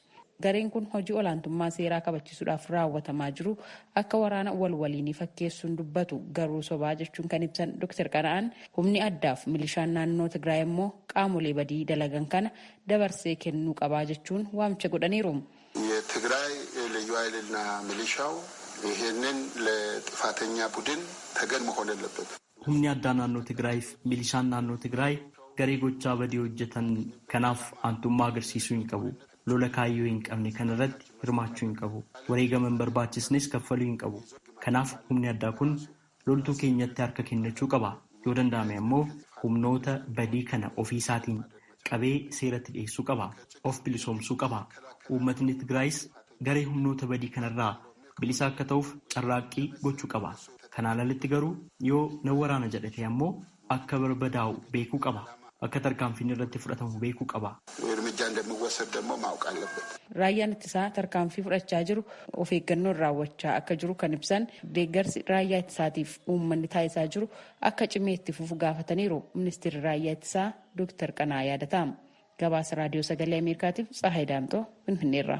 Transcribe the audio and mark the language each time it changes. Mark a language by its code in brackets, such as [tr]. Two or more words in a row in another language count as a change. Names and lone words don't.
[om] Gareen kun hojii olaantummaa seeraa kabachiisuudhaaf raawwatamaa jiru akka waraana waliinii fakkeessuun dubbatu garuu sobaa jechuun kan ibsan Dr. Qana'aan humni addaaf milishaan naannoo Tigraay immoo qaamolee badii dalagan kana dabarsee kennuu qabaa jechuun waamicha godhaniiru. [am] የትግራይ ልዩ ኃይልና ሚሊሻው ይሄንን ለጥፋተኛ ቡድን ተገን መሆን የለበት። [om] humni addaa naannoo Tigraay fi milishaan naannoo Tigraay garee gochaa badii hojjetan kanaaf aantummaa agarsiisuu hin qabu. Lola kaayyoo hin qabne kanarratti hirmaachuu hin qabu. Wareegama hin barbaachisnes kaffaluu hin qabu. Kanaaf humni addaa kun loltuu keenyatti harka kennachuu qaba. Yoo danda'ame ammoo humnoota badii kana ofii isaatiin qabee seeratti dhiyeessuu qaba. Of bilisoomsuu qaba. Uummatni Tigraayis garee humnoota badii kanarraa bilisa akka ta'uuf carraaqqii gochuu qaba. Kanaan alatti garuu yoo na waraana jedhate ammoo akka barbadaa'u beekuu qaba. akka tarkaanfiin irratti fudhatamu beekuu qaba. [am] እርምጃ እንደሚወሰድ ደግሞ ማወቅ አለበት። [om] Raayyaan ittisaa tarkaanfii fudhachaa jiru of eeggannoon raawwachaa akka jiru kan ibsan deeggarsi raayyaa ittisaatiif uummanni taasisaa jiru akka cimee itti fufu gaafataniiru. Ministeerri raayyaa ittisaa Dr. Qanaa yaadatamu. Gabaasa raadiyoo sagalee Ameerikaatiif Tsahaay Daamtoo Finfinneerraa.